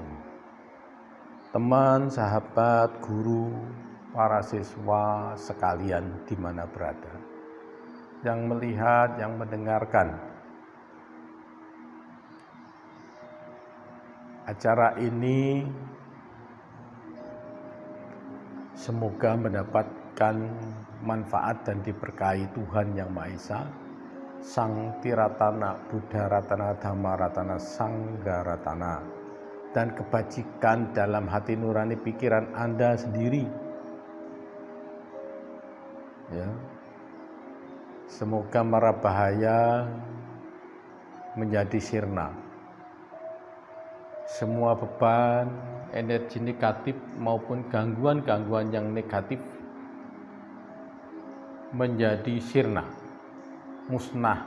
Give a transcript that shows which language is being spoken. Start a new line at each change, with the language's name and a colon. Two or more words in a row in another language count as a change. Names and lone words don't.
Indonesian: Teman, sahabat, guru, para siswa sekalian di mana berada, yang melihat, yang mendengarkan acara ini, semoga mendapatkan manfaat dan diberkahi Tuhan Yang Maha Esa, Sang Tiratana,
Pali: Buddha Ratana, Dhamma Ratana, Sangha Ratana,
Indonesian: dan kebajikan dalam hati nurani pikiran Anda sendiri, ya. Semoga mara bahaya menjadi sirna. Semua beban, energi negatif maupun gangguan-gangguan yang negatif menjadi sirna, musnah.